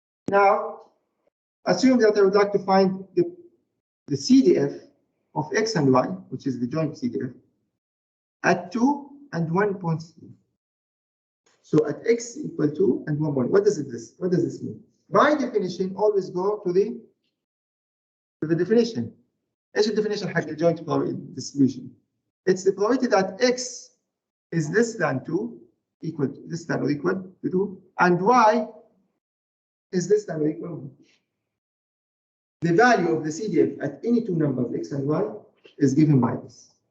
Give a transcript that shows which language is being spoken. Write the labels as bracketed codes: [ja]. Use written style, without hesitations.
[en] Now, assume that I would like to find the CDF of X and Y, which is the joint CDF, at 2 and 1.3. So at X equal 2 and 1. What does this mean? By definition, always go to the definition. [ar] ايش الديفينيشن حق الجوينت distribution? [en] It's the probability that X is less than 2, less than or equal to 2, and Y is less than or equal to 1. The value of the CDF at any two numbers, X and Y, is given by this.